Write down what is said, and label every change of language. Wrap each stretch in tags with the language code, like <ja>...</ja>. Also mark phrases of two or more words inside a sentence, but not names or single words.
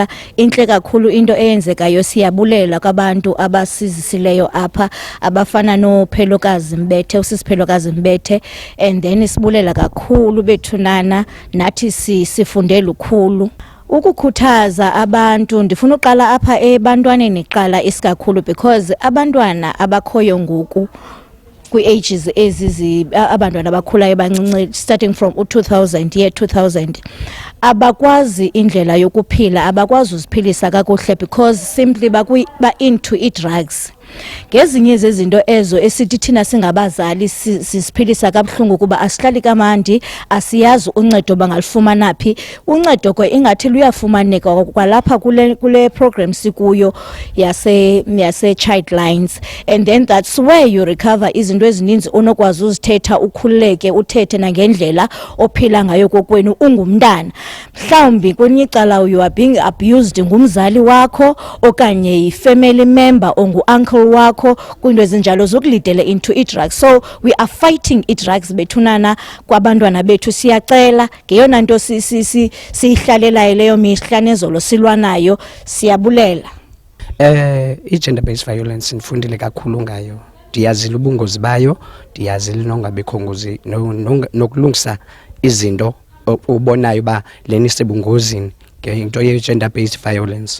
<xh>Inhle kakhulu into eyenzekayo, siyabulela kwabantu abasizisileyo apha abafana noPhelokazi Mbethe, usisiphelokazi Mbethe,</xh> <en>and then</en> <xh>sibulela kakhulu bethunana nathi sifunde lukhulu. Ukukhuthaza abantu ndifuna uqala apha ebantwaneni qala isikakhulu because abantwana abakhoyo ngoku kwi-ages ezizi abantwana abakhulayo bancinci</xh> <en>starting from</en> <xh>2000 abakwazi indlela yokuphila, abakwazi uziphilisa kakuhle</xh> <en>because simply</en> <xh>ba into i-drugs. Ngezinye zezinto ezo esithi thina singabazali sisiphilisa kabuhlungu kuba asihlali kamandi, asiyazi uncedo bangalifumana phi. Uncedo ke ingathi luyafumaneka kwalapha kule program sikuyo yase Childlines,</xh> <en>and then that's where you recover</en> <xh>izinto ezininzi onokwazi uzithetha, ukhululeke uthethe nangendlela ophila ngayo kokwenu ungumntana. Mhlawumbi kwenye icala</xh> <en>you are being abused</en> <xh>ngumzali wakho okanye yi-family member ongu-uncle wakho kwinto ezinjalo zokulidele into i-drugs.</xh> <en>So we are fighting i-drugs</en> <xh>bethunana kwabantwana bethu. Siyacela ngeyona nto siyihlalelayo leyo mihla nezolo silwa nayo, siyabulela. I-</xh> <en>gender-based violence</en> <xh>nifundile kakhulu ngayo, ndiyazile ubungozi bayo, ndiyazile nongabikho ngozi nokulungisa izinto ubonayo ba leni sebungozini ngento ye-</xh> <en>gender-based violence.</en>